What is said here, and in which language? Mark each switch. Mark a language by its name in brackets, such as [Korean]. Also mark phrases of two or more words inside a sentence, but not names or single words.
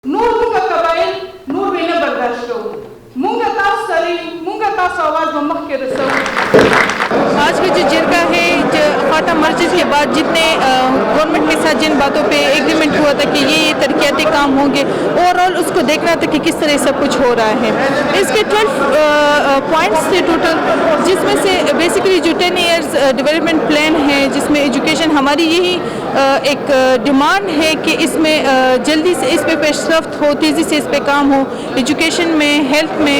[Pashto] نور مونږه قبایل نور به نه برداشت کوو. مونږه تاسو سره یو، مونږه تاسو آواز به مخکې رسوو. [Urdu] آج کا جو جرگہ ہے فاٹا مرجز کے بعد جتنے گورنمنٹ کے ساتھ جن باتوں پہ ایگریمنٹ ہوا تھا کہ یہ ترقیاتی کام ہوں گے، [English] over all [Urdu] اس کو دیکھنا تھا کہ کس طرح سب کچھ ہو رہا ہے. اس کے 12 پوائنٹس تھے ٹوٹل، جس میں سے بیسیکلی جو 10 [English] years development plan [Urdu] ہے، جس میں ایجوکیشن ہماری یہی ایک ڈیمانڈ ہے کہ اس میں جلدی سے اس پہ پیش رفت ہو، تیزی سے اس پہ کام ہو، ایجوکیشن میں، ہیلتھ میں.